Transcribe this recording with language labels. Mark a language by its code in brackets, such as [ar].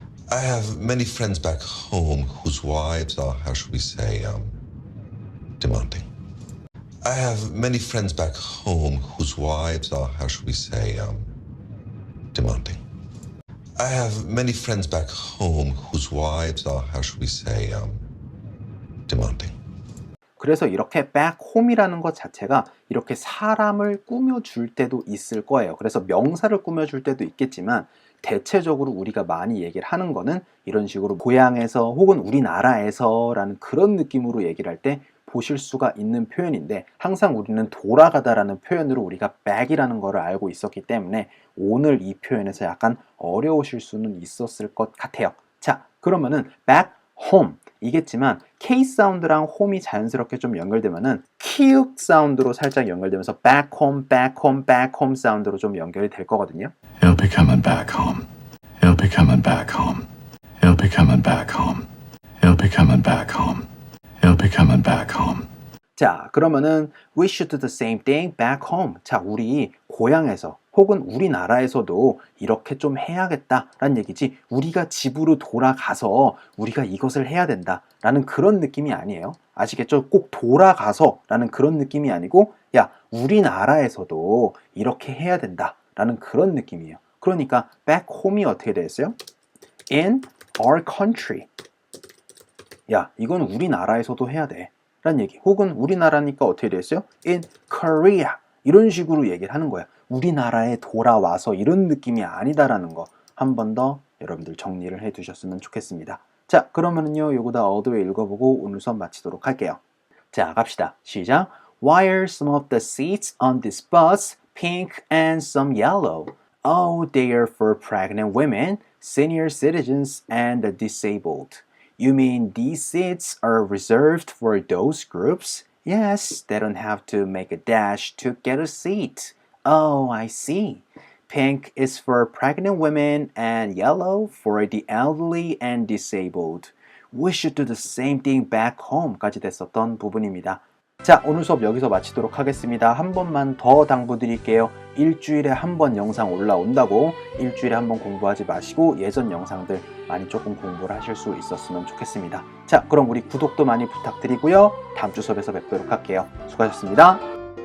[en] I have many friends back home whose wives are, how should we say, demanding. I have many friends back home whose wives are, how should we say, demanding. I have many friends back home whose wives are, how should we say, demanding. [ko] 그래서 이렇게 back home이라는 것 자체가 이렇게 사람을 꾸며줄 때도 있을 거예요. 그래서 명사를 꾸며줄 때도 있겠지만 대체적으로 우리가 많이 얘기를 하는 거는 이런 식으로 고향에서 혹은 우리나라에서 라는 그런 느낌으로 얘기를 할 때 보실 수가 있는 표현인데 항상 우리는 돌아가다라는 표현으로 우리가 back이라는 거를 알고 있었기 때문에 오늘 이 표현에서 약간 어려우실 수는 있었을 것 같아요. 자, 그러면은 back home 이겠지만 K 사운드랑 home이 자연스럽게 좀 연결되면은 키읔 사운드로 살짝 연결되면서 back home, back home, back home 사운드로 좀 연결이 될 거거든요. [en] He'll be coming back home. He'll be coming back home. He'll be coming back home. He'll be coming back home. He'll be coming back home. [ko] 자, 그러면은 [en] we should do the same thing back home. [ko] 자, 우리 고향에서 혹은 우리나라에서도 이렇게 좀 해야겠다라는 얘기지 우리가 집으로 돌아가서 우리가 이것을 해야 된다라는 그런 느낌이 아니에요. 아시겠죠? 꼭 돌아가서 라는 그런 느낌이 아니고 야, 우리나라에서도 이렇게 해야 된다라는 그런 느낌이에요. 그러니까 [en] back home [ko] 이 어떻게 되었어요? [en] In our country. [ko] 야, 이건 우리나라에서도 해야 돼 라는 얘기. 혹은 우리나라니까 어떻게 됐어요? [en] In Korea. [ko] 이런 식으로 얘기를 하는 거야. 우리나라에 돌아와서 이런 느낌이 아니다라는 거 한 번 더 여러분들 정리를 해 두셨으면 좋겠습니다. 자, 그러면은요, 요거 다 어도에 읽어보고 오늘 수업 마치도록 할게요. 자, 갑시다. 시작. [en] Why are some of the seats on this bus pink and some yellow? Oh, they are for pregnant women, senior citizens, and the disabled. You mean these seats are reserved for those groups? Yes, they don't have to make a dash to get a seat. Oh, I see. Pink is for pregnant women and yellow for the elderly and disabled. We should do the same thing back home까지 [ko] 됐었던 부분입니다. 자, 오늘 수업 여기서 마치도록 하겠습니다. 한 번만 더 당부드릴게요. 일주일에 한 번 영상 올라온다고 일주일에 한 번 공부하지 마시고 예전 영상들 많이 조금 공부를 하실 수 있었으면 좋겠습니다. 자, 그럼 우리 구독도 많이 부탁드리고요. 다음 주 수업에서 뵙도록 할게요. 수고하셨습니다.